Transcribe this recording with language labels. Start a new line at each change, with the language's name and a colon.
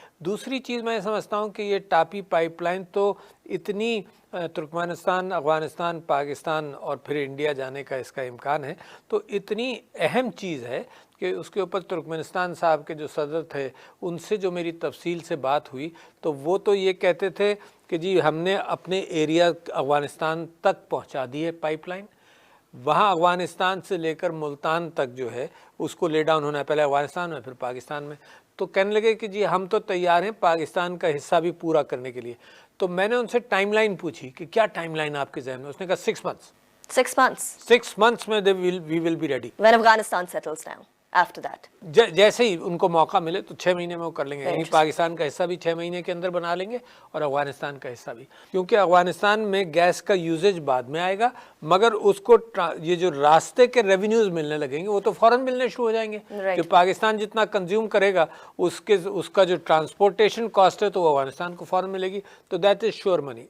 Urdu: دوسری چیز میں سمجھتا ہوں کہ یہ ٹاپی پائپ لائن تو اتنی ترکمانستان، افغانستان، پاکستان اور پھر انڈیا جانے کا اس کا امکان ہے، تو اتنی اہم چیز ہے کہ اس کے اوپر ترکمانستان صاحب کے جو صدر تھے ان سے جو میری تفصیل سے بات ہوئی تو وہ تو یہ کہتے تھے کہ جی ہم نے اپنے ایریا افغانستان تک پہنچا دی ہے پائپ لائن، وہاں افغانستان سے لے کر ملتان تک جو ہے اس کو لے ڈاؤن ہونا ہے، پہلے افغانستان میں پھر پاکستان میں. تو کہنے لگے کہ جی ہم تو تیار ہیں پاکستان کا حصہ بھی پورا کرنے کے لیے. تو میں نے ان سے ٹائم لائن پوچھی کہ کیا ٹائم لائن آپ کے ذہن میں؟ اس نے کہا
English: 6 months. 6 months 6 months میں we will be ready. when Afghanistan settles down after that.
Urdu: جیسے ہی ان کو موقع ملے تو 6 مہینے میں وہ کر لیں گے، یعنی پاکستان کا حصہ بھی 6 مہینے کے اندر بنا لیں گے اور افغانستان کا حصہ بھی، کیونکہ افغانستان میں گیس کا یوزیج بعد میں آئے گا، مگر اس کو یہ جو راستے کے ریونیوز ملنے لگیں گے وہ تو فوراً ملنے شروع ہو جائیں گے. کہ پاکستان جتنا کنزیوم کرے گا اس کا جو ٹرانسپورٹیشن کاسٹ ہے تو وہ افغانستان کو فوراً ملے گی. تو
English: That is sure money.